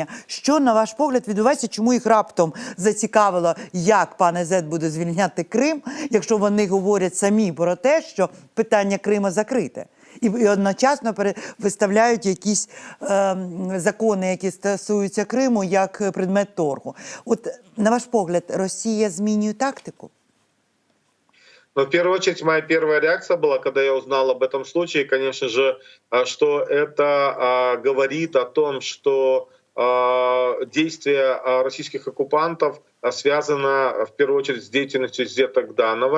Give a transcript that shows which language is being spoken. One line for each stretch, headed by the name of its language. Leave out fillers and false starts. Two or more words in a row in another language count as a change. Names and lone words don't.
Ukrainian: Що, на ваш погляд, відбувається? Чому їх раптом зацікавило, як пан Ізет буде звільняти Крим, якщо вони говорять самі про те, що питання Крима закрите? І одночасно виставляють якісь закони, які стосуються Криму, як предмет торгу. От, на ваш погляд, Росія змінює тактику?
Russian: Но в первую очередь моя первая реакция была, когда я узнал об этом случае, конечно же, что это говорит о том, что действия российских оккупантов связано в первую очередь с деятельностью Изета Гданова.